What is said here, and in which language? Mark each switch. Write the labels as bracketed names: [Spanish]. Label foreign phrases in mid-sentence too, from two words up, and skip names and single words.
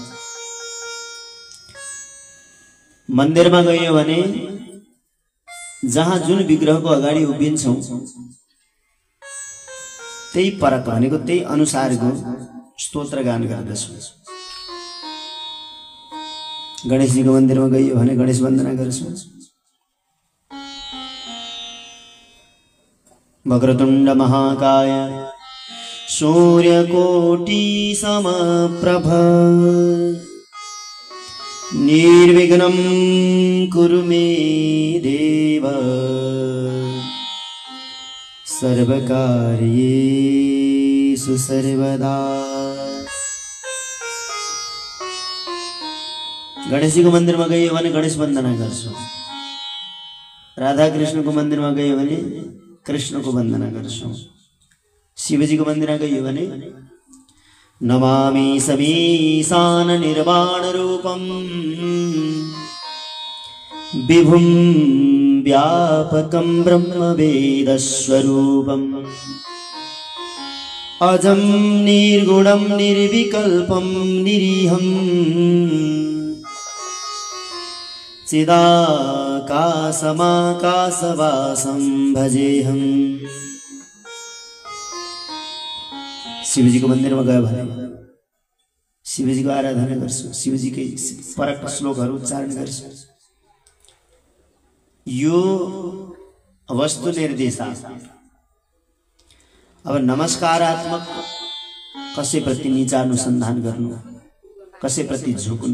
[Nepali] मन्दिरमा गइयो भने जहाँ जुन विग्रहको अगाडि उभिन्छौँ त्यही परक भनेको त्यही अनुसारको स्तोत्र गान गर्दछौँ। गणेशजीको मन्दिरमा गइयो भने गणेश वन्दना गर्छौँ। [Sanskrit] वक्रतुण्ड महाकाय सूर्यकोटि समप्रभ निर्विघ्नं कुरु मे देव सर्वकार्येषु सर्वदा। [Nepali] गणेशजीको मन्दिरमा गइयो भने गणेश वन्दना गर्छौँ। राधा कृष्णको मन्दिरमा गइयो भने कृष्णको वन्दना गर्छौँ। शिवजीको मन्दिरमा गइयो भने [Sanskrit] नमामि समीशान निर्वाण रूपम विभुं व्यापकं ब्रह्म वेद स्वरूपम् अजं निर्गुणं निर्विकल्पं निरीहं चिदाकाशमाकाशवासं भजेहं। [Nepali] शिवजी [Hindi] को मंदिर में [Nepali] गयो भने शिवजी को आराधना गर्छु, शिवजी के परक श्लोकहरू उच्चारण गर्छु। यो वस्तु निर्देशात्मक। अब नमस्कारात्मक कसैप्रति नीचा अनुसन्धान गर्नु, कसैप्रति झुक्नु।